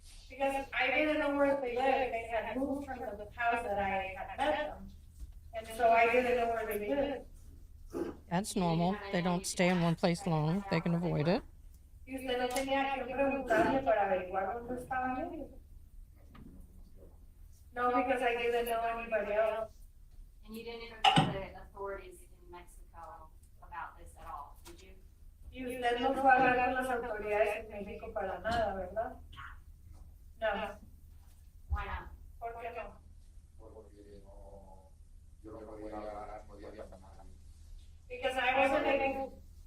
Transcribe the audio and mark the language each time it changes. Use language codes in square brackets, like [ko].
[en] Because I didn't know where they lived. They had moved from the house that I had met them. And so I didn't know where they lived. That's normal. They don't stay in one place long. They can avoid it. [es] Y usted no tenía que preguntarle para averiguar dónde estaban ellos. [en] No, because I didn't know anybody else. And you didn't inform the authorities in Mexico about this at all, did you? [es] Y usted no fue a hablar con las autoridades en México para nada, ¿verdad? No. [en] Why not? [es] ¿Por qué no? Porque no, yo no podía hablar con nadie. [en] Because I wasn't able.